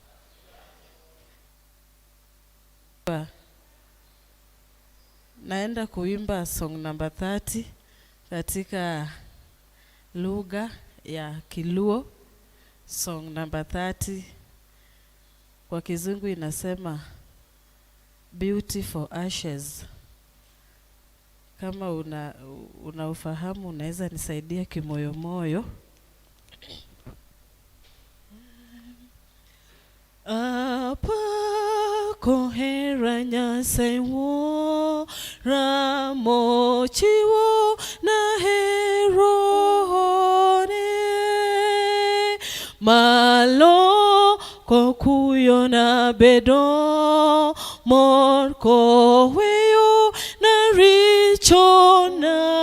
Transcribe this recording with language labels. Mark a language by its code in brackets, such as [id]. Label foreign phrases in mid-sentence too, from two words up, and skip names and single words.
[sw] Naenda kuimba [en] song number [sw] 30 katika lugha ya Kiluo. [en] Song number [sw] 30 kwa Kizungu inasema Beauty for Ashes. Kama unaufahamu unaweza nisaidia kimoyo moyo. [luo] Apa kohera Nyasaye wo ramochiwo na herone malo kokuyo na bedo mor koweyo na richona